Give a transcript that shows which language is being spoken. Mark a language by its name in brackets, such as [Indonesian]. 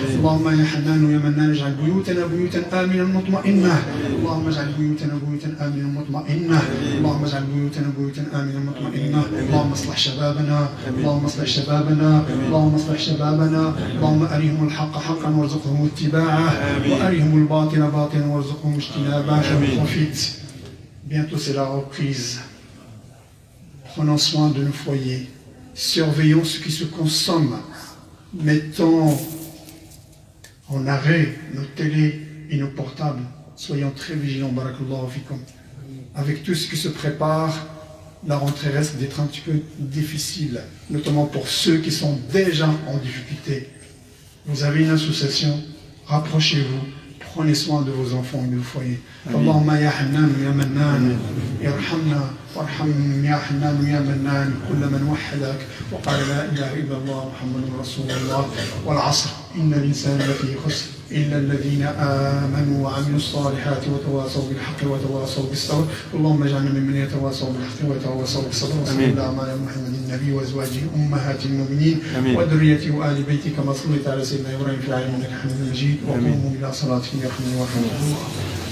[Arabic] اللهم يا حنان يا منان اجعل بيوتنا بيوتا آمنا مطمئنة، اللهم اجعل بيوتنا بيوتا آمنا مطمئنة، اللهم اجعل بيوتنا بيوتا آمنا مطمئنة. اللهم اصلح شبابنا، اللهم اصلح شبابنا، اللهم اصلح شبابنا. اللهم أرهم الحق حقا وارزقهم اتباعه، وأرهم الباطل باطلا وارزقهم اجتنابه. [French] Je profite, bientôt c'est la reprise. Prenons soin de nos foyers, surveillons ce qui se consomme, mettons en arrêt nos télés et nos portables. Soyons très vigilants, [Arabic] barakallahu fikum. [French] Avec tout ce qui se prépare, la rentrée risque d'être un petit peu difficile, notamment pour ceux qui sont déjà en difficulté. Vous avez une association, rapprochez-vous, prenez soin de vos enfants et de vos foyers. [Arabic] Allahumma ya Hannan ya Mannan, irhamna warham ya Hannan ya Mannan, kulla man wahhadak wa qala la ilaha illa Allah Muhammadun Rasulullah wal asr inna al-insana lafi khusr إلا الذين آمنوا وعملوا الصالحات وتواصوا بالحق وتواصوا بالصبر. اللهم اجعلنا ممن يتواصوا بالحق ويتواصوا بالصبر. وصلى الله على محمد النبي وأزواجه أمهات المؤمنين وذريته وآل بيته كما صليت على سيدنا إبراهيم في العالمين إنك حميد مجيد. وقوموا إلى صلاتكم يرحمني ويرحمكم الله.